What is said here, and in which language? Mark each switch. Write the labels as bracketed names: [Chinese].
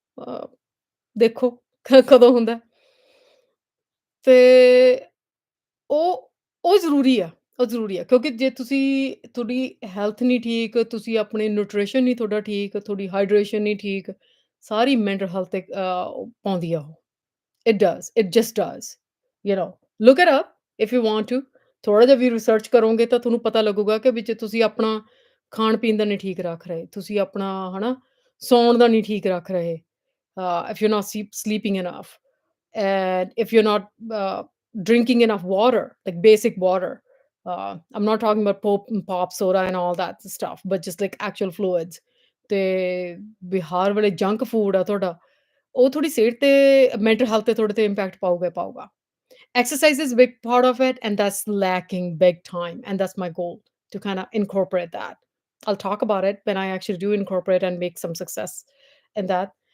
[Punjabi] ਅ, ਦੇਖੋ ਕਦੋਂ ਹੁੰਦਾ ਤੇ ਉਹ ਉਹ ਜ਼ਰੂਰੀ ਆ, ਉਹ ਜ਼ਰੂਰੀ ਆ ਕਿਉਂਕਿ ਜੇ ਤੁਸੀਂ ਤੁਹਾਡੀ ਹੈਲਥ ਨਹੀਂ ਠੀਕ, ਤੁਸੀਂ ਆਪਣੇ ਨਿਊਟ੍ਰੀਸ਼ਨ ਨਹੀਂ ਤੁਹਾਡਾ ਠੀਕ, ਤੁਹਾਡੀ ਹਾਈਡ੍ਰੇਸ਼ਨ ਨਹੀਂ ਠੀਕ, ਸਾਰੀ ਮੈਂਟਲ ਹੈਲਥ ਤੇ ਉਹ ਪਾਉਂਦੀ ਆ ਉਹ। [English] It does, it just does, you know, look it up if you want to. [Punjabi] ਥੋੜ੍ਹਾ ਜਿਹਾ ਵੀ ਰਿਸਰਚ ਕਰੋਗੇ ਤਾਂ ਤੁਹਾਨੂੰ ਪਤਾ ਲੱਗੂਗਾ ਕਿ ਵਿੱਚ ਤੁਸੀਂ ਆਪਣਾ ਖਾਣ-ਪੀਣ ਦਾ ਨਹੀਂ ਠੀਕ ਰੱਖ ਰਹੇ, ਤੁਸੀਂ ਆਪਣਾ ਹੈ ਨਾ, ਸੌਣ ਦਾ ਨਹੀਂ ਠੀਕ ਰੱਖ ਰਹੇ। [English] If you're not sleeping enough, and if you're not drinking enough water, like basic water. I'm not talking about pop soda and all that stuff, but just like actual fluids. [Punjabi] ਤੇ ਬਿਹਾਰ ਵਾਲੇ ਜੰਕ ਫੂਡ ਆ ਤੁਹਾਡਾ, ਉਹ ਥੋੜੀ ਸਿਹਤ ਤੇ mental health ਤੇ ਤੁਹਾਡੇ ਤੇ ਇੰਪੈਕਟ ਪਾਊਗਾ ਹੀ ਪਾਊਗਾ। [English] Exercise is a big part of it, and that's lacking big time, and that's my goal to kind of incorporate that. I'll talk about it when I actually do incorporate and make some success in that.